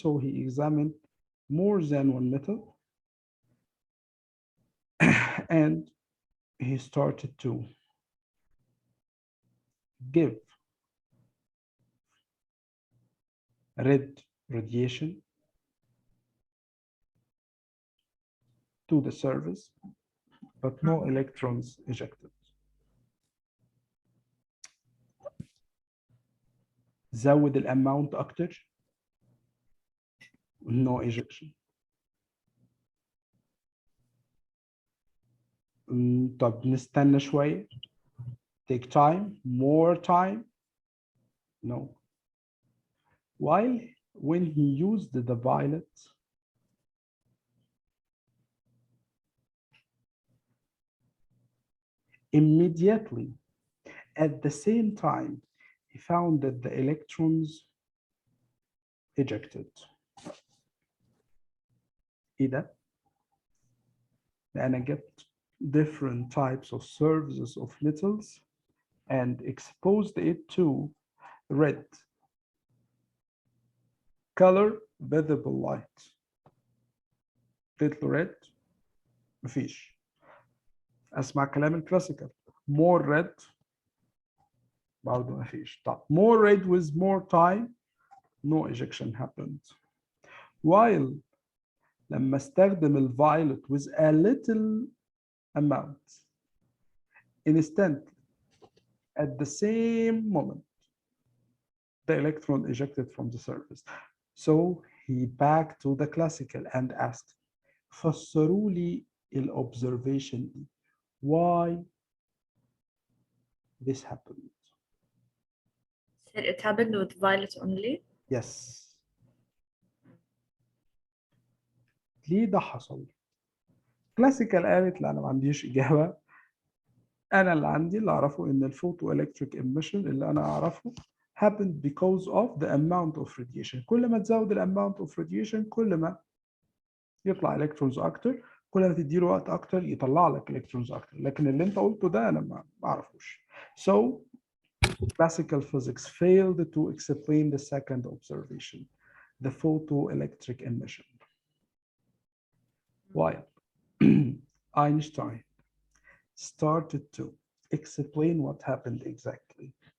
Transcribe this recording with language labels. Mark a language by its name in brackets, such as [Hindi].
[English] So he examined more than one metal and he started to give red radiation to the surface, but no electrons ejected. [Arabic] زود الاماونت اكتر, [English] no ejection. [Arabic] طب نستنى شوية, [English] take time, more time, no. While when he used the violet, immediately at the same time he found that the electrons ejected. [Arabic] ايه ده؟ لأن [English] I get different types of surfaces of metals and exposed it to red color visible light. [Arabic] تطلع red مفيش. اسمع كلام الكلاسيكال, [English] more red [Arabic] برضه مفيش. [English] طب more red with more time, no ejection happened. While [Arabic] لما استخدم [English] الviolet with a little amount, instantly at the same moment the electron ejected from the surface. So he back to the classical and asked, [Arabic] فسروا لي الobservation دي. [English] Why this happened? So it happened with violet only? Yes. [Arabic] ليه ده حصل؟ كلاسيكال قالت لا انا ما عنديش اجابه. انا اللي عندي اللي اعرفه ان الفوتو الكتريك emission اللي انا اعرفه [English] happened because of the amount of radiation. [Arabic] كل ما تزود الاماونت [English] of radiation [Arabic] كل ما يطلع الكترونز اكتر, كل ما تديله وقت اكتر يطلع لك الكترونز اكتر. لكن اللي انت قلته ده انا ما اعرفوش. [English] So classical physics failed to explain the second observation, the photoelectric emission. While Einstein started to explain what happened exactly.